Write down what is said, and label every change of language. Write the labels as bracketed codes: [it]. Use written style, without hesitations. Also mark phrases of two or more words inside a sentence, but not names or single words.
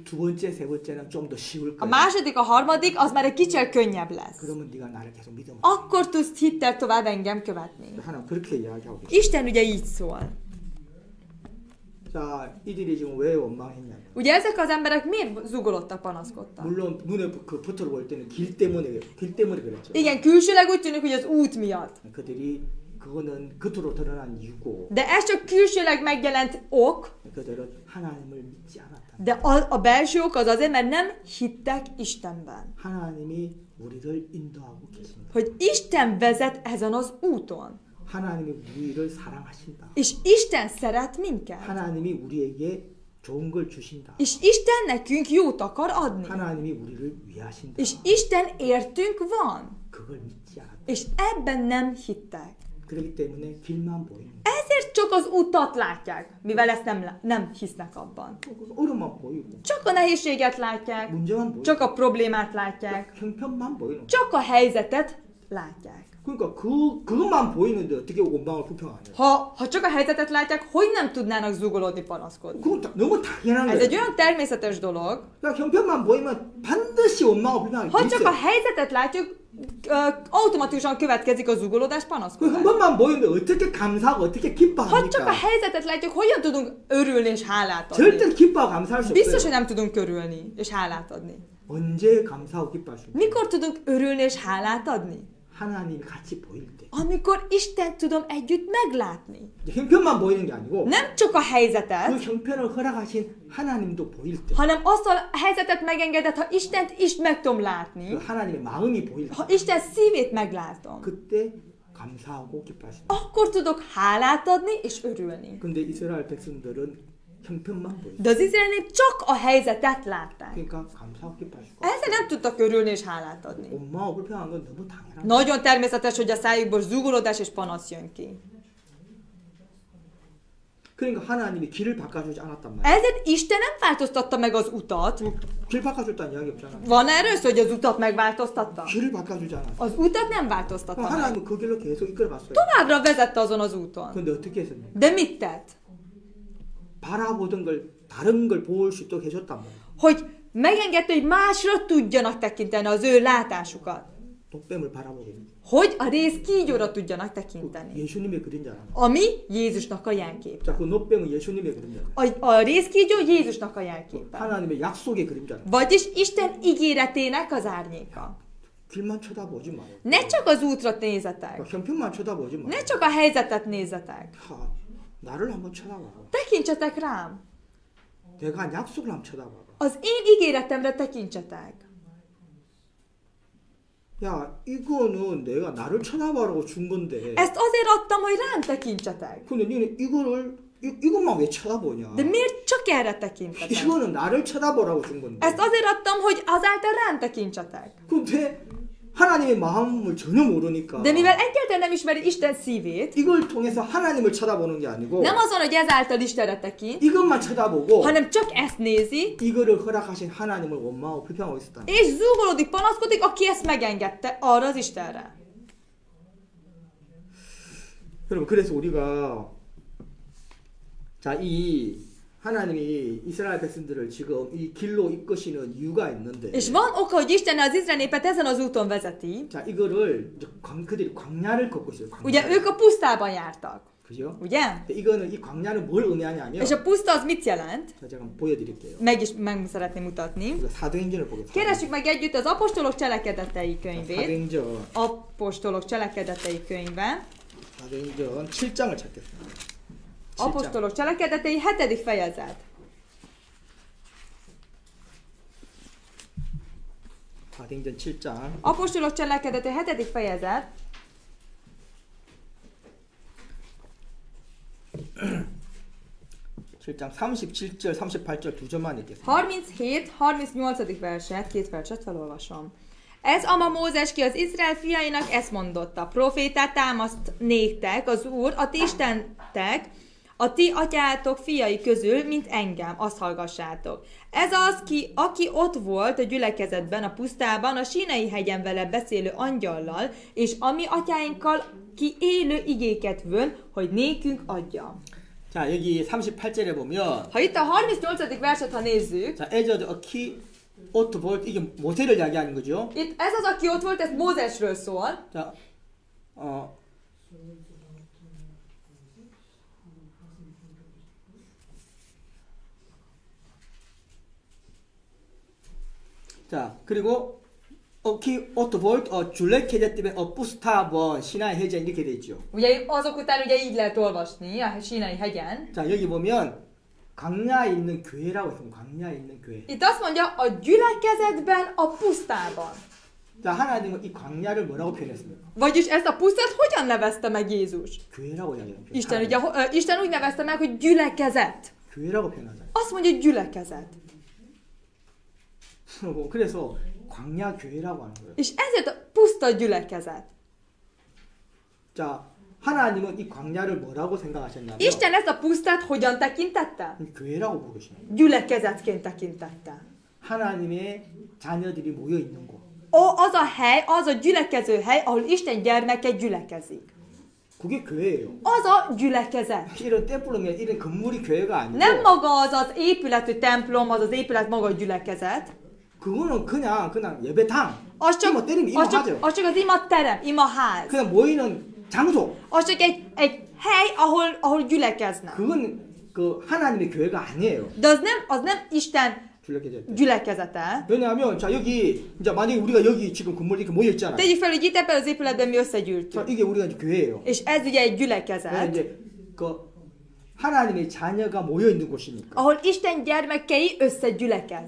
[ko] 두 번째, 세 번째는 좀 더 쉬울 [hu] a [ko] 거야. [hu] második, a harmadik, az már egy kicsit könnyebb lesz. [ko] 그러면 네가 나를 계속 믿으면 [hu] Akkor tudsz hittel tovább engem követni. [ko] 하나님 그렇게 이야기하고 있어. [hu] Isten ugye így szól. [ko] 자, 이들이 지금 왜 원망했냐? [hu] Ugye ezek az emberek miért zugolottak, panaszkodtak? [ko] 물론 눈에 그 붙어 볼 때는 길 때문에 그랬죠. [hu] Igen, külsőleg úgy tűnik, hogy az út miatt. [ko] 그들이 그거는 겉으로 드러난 이유고. [hu] De ez csak külsőleg megjelent ok, [ko] 그들은 하나님을 믿지 않았다. [hu] de a belső ok az azért, mert nem hittek Istenben. [ko] 하나님이 우리를 인도하고 계십니다. [hu] Hogy Isten vezet ezen az úton. [ko] 하나님이 우리를 사랑하신다. [hu] És Isten szeret minket. [ko] 하나님이 우리에게 좋은 걸 주신다. [hu] És Isten nekünk jót akar adni. [ko] 하나님이 우리를 위하신다. [hu] És Isten értünk van. [ko] 그걸 믿지 않았다. [hu] És ebben nem hittek. [ko] 그렇기 때문에 길만 보이는. [hu] Ezért csak az utat látják, mivel ezt nem hisznek abban. [ko] 어려움만 보이고. [hu] Csak a nehézséget látják, [ko] 문제만 보이고. [hu] csak a problémát látják, [ko] 형편만 보이는. [hu] csak a helyzetet látják. [ko] 그러니까 그것만 보이는데 어떻게 원망을 불평하냐? [hu] Ha csak a helyzetet látják, hogy nem tudnának zugolódni, panaszkodni? [ko] 그건 너무 당연한 [hu] Ez [ko] 거야. [hu] egy olyan természetes dolog, [ko] 야, 형편만 보이면 반드시 원망을 불평하게 [hu] ha [ko] 돼 [hu] csak a [ko] 있어. [hu] helyzetet látjuk, automatikusan következik a zugolódás, [ko] 그 [hu] panaszkodás. [ko] 형편만 보이는데 어떻게 감사하고 어떻게 [hu] Ha csak a [ko] 기뻐합니까? [hu] helyzetet látjuk, hogyan tudunk örülni és hálát [ko] 절대 [hu] adni? [ko] 기뻐하고 감사할 수 [hu] Biztos, [ko] 없어요. [hu] hogy nem tudunk örülni és hálát adni. [ko] 언제 감사하고 기뻐할 수 있어요? [hu] Mikor tudunk örülni és hálát adni? [ko] 하나님이 같이 보일 때. [hu] Amikor Istent tudom együtt meglátni. [ko] 형편만 보이는 게 아니고 [hu] Nem csak a [ko] 그 [hu] helyzetet, [ko] 형편을 허락하신 하나님도 보일 때. [hu] hanem azt a helyzetet megengedett, ha Istent is meg tudom látni, [ko] 그 하나님의 마음이 보일 때. [hu] ha Isten szívét meglátom, [ko] 그때 감사하고 기뻐하십니다. [hu] akkor tudok hálát adni és örülni. [ko] 근데 이스라엘 백성들은 형편만 보일 때. [hu] De az izrael nép csak a helyzetet látták. [ko] 그러니까 감사하고 기뻐하시고. [hu] Ezzel nem tudtak örülni és hálát adni. [ko] 원망하고 불평한 건 너무 당연한 거예요. [hu] Nagyon természetes, hogy a szájukból zúgolódás és panasz jön ki. [ko] 그러니까 하나님이 길을 바꿔주지 않았단 말이에요. [hu] Ezért Isten nem változtatta meg az utat. [ko] 길 바꿔줬다는 이야기 없잖아. [hu] Van erről szó, hogy az utat megváltoztatta? [ko] 길을 바꿔주지 않았어. [hu] Az utat nem változtatta meg. [ko] 하나님은 그 길로 계속 이끌어봤어요. [hu] Továbbra vezette azon az úton. [ko] 근데 어떻게 했습니까? [hu] De mit tett? [ko] 바라보던 걸 다른 걸 볼 수 있도록 해줬단 말이에요. [hu] Hogy megengedte, hogy másra tudjanak tekinteni az ő látásukat. [ko] 독뱀을 바라보게 됩니다. [hu] Hogy a rész kígyóra tudjanak tekinteni. [ko] 예수님의 그림자라. [hu] Ami Jézusnak a jelkép. [ko] 자, 그 노뱀은 예수님의 그림자라. [hu] A részkígyó Jézusnak a jelképe. [ko] 하나님의 약속의 그림자라. [hu] Vagyis Isten ígéretének az árnyéka. [ko] 길만 쳐다보지 마요. [hu] Ne csak az útra nézzetek. [ko] 형편만 쳐다보지 마요. [hu] Ne csak a helyzetet nézzetek. [ko] 나를 한번 쳐다봐봐. [hu] Tekintsetek rám. [ko] 내가 한 약속을 한번 쳐다봐봐. [hu] Az én ígéretemre tekintsetek. [ko] 야, 이거는 내가 나를 쳐다봐라고 준 건데. [hu] Ezt azért adtam, hogy rám tekintsetek. [ko] 근데 너는 이것만 왜 쳐다보냐? [hu] De miért csak erre tekintetek? [ko] 이거는 나를 쳐다보라고 준 건데. [hu] Ezt azért adtam, hogy azáltal rám tekintsetek. [ko] 근데 하나님의 마음을 전혀 모르니까 [hu] De mivel egyáltalán nem ismeri Isten szívét, [ko] 이걸 통해서 하나님을 쳐다보는 게 아니고 [hu] nem azon, hogy ezáltal Istenre tekint, [ko] 이것만 쳐다보고 [hu] hanem csak ezt nézi, [ko] 이거를 허락하신 하나님을 원망하고 비판하고 있었다. [hu] és zúgolódik, panaszkodik, aki ezt megengedte arra az Istenre. [ko] 여러분 그래서 우리가 자, 이 하나님이 이스라엘 백성들을 지금 이 길로 이끄시는 이유가 있는데 [hu] És van oka, hogy Isten az Izrael népet ezen az úton vezeti. [ko] 자, 이거를 이제 그들이 광야를 걷고 있어요. 광야. [hu] Ugye ők a pusztában jártak. [ko] 그죠? [hu] Ugye? [ko] 이거는 이 광야는 뭘 의미하냐면 [hu] És a puszta az mit jelent? [ko] 자, 제가 한번 보여드릴게요. [hu] Meg szeretném mutatni. [ko] 우리가 사도행전을 보겠습니다. [hu] Keressük meg együtt az Apostolok cselekedetei könyvét. [ko] 사도행전 [hu] Apostolok cselekedetei könyve. [ko] 사도행전 7장을 찾겠습니다. 7장. [hu] Apostolok cselekedetei 7. fejezet. [ko] 사도행전 7장. [hu] Apostolok cselekedetei 7. fejezet. [ko] 7장 37절, 38절 두 절만 읽겠습니다. [hu] 37-38. verset, 2 verset felolvasom. Ez ama Mózes, ki az Izrael fiainak ezt mondotta. Profétát támaszt néktek az Úr, a ti istentek, a ti atyátok fiai közül, mint engem, azt hallgassátok. Ez az, aki ott volt a gyülekezetben, a pusztában, a Sínai hegyen vele beszélő angyallal, és a mi atyáinkkal ki élő igéket vön, hogy nékünk adja. [ko] 자, 여기 38절에 보면 [hu] Ha itt a 38. verset, ha nézzük, [ko] 자, [hu] ez az aki ott volt [ko] 이게 모세를 이야기하는 거죠. [hu] itt ez az, aki ott volt, ez Mózesről szól. [ko] 자, 자, 그리고 [hu] aki ott volt gyülekezetben pusztában Sínai hegyen [ko] 이렇게 돼 있죠. [hu] Ugye azok után ugye így lehet olvasni a Sínai hegyen. [ko] 자, 여기 보면 광야에 있는 교회라고 했습니다. 광야에 있는 교회. [hu] Itt azt mondja, a gyülekezetben, a pusztában. [ko] 자, 하나님은 이 광야를 뭐라고 표현했습니까? [hu] Vagyis ezt a pusztát hogyan nevezte meg Jézus? [ko] 교회라고 이야기합니다. [hu] Isten, ugye, Isten úgy nevezte meg, hogy gyülekezet. [ko] 교회라고 표현하잖아요. [hu] Azt mondja, hogy gyülekezet. [ko] 그래서 광야 교회라고 하는 거예요. [hu] És ezért a puszta gyülekezet. [ko] 자, 하나님은 이 광야를 뭐라고 생각하셨냐면 [hu] Isten ezt a pusztát hogyan tekintette? [ko] 교회라고 부르시는 거예요. [hu] Gyülekezetként tekintette. [ko] 하나님의 자녀들이 모여 있는 곳. [hu] Az a hely, az a gyülekező hely, ahol Isten gyermeke gyülekezik. [ko] 그게 교회예요. [hu] Az a gyülekezet. [ko] 이런 떼뿌렁에 이런 건물이 교회가 아니고 [hu] Nem maga az az épületű templom, az az épület maga a gyülekezet. [ko] 그거는 그냥 예배당. [hu] Az csak, imaterem ima [ko] 하죠. [hu] az csak az imaterem, imaház. [ko] 그냥 모이는 장소. [hu] Az csak egy hely, ahol gyülekeznek. [ko] 그건 그 하나님의 교회가 아니에요. [hu] De az nem Isten gyülekezete. [ko] 왜냐하면 자 여기 이제 만약에 우리가 여기 지금 건물 이렇게 모여 있잖아요. [hu] Tegyük fel, hogy itt ebben az épületben mi összegyűltünk. [ko] 이게 우리가 이제 교회예요. [hu] És ez ugye egy gyülekezet. [ko] 이제 그 하나님의 자녀가 모여 있는 곳이니까. [hu] Ahol Isten gyermekei összegyülekeznek.